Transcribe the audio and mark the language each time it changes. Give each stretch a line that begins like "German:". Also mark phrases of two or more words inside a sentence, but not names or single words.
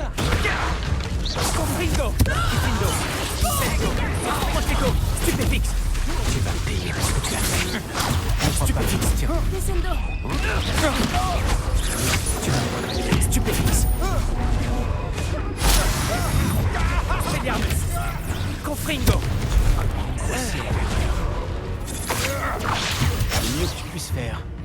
French: Confringo. Diffindo. Incendio. Protego. Stupéfixe. Tu vas payer pour ce que tu as fait. Ne crois pas que tiens. Descendo. Tu vas me regretter. Stupéfix. Expelliarmus. Confringo. Le mieux que tu puisses faire.